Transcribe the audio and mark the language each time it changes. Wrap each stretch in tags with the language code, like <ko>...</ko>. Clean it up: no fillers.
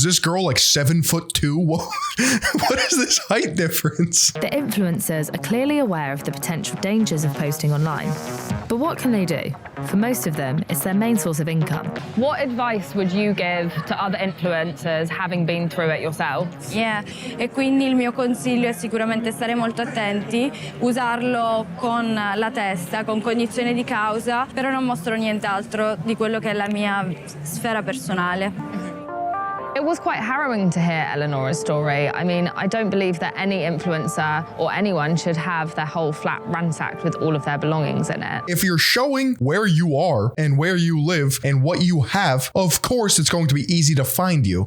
<en>Is this girl like 7'2"? What is this height difference? The influencers are clearly aware of the potential dangers of posting online. But what can they do? For most of them, it's their main source of income. What advice would you give to other influencers having been through it yourself?</en> <it>E quindi il mio consiglio è sicuramente stare molto attenti, usarlo con la testa, con cognizione di causa, però non mostro nient'altro di quello che è la mia sfera personale.</it> <en>It was quite harrowing to hear Eleonora's story. I mean, I don't believe that any influencer or anyone should have their whole flat ransacked with all of their belongings in it. If you're showing where you are and where you live and what you have, of course it's going to be easy to find you.</en>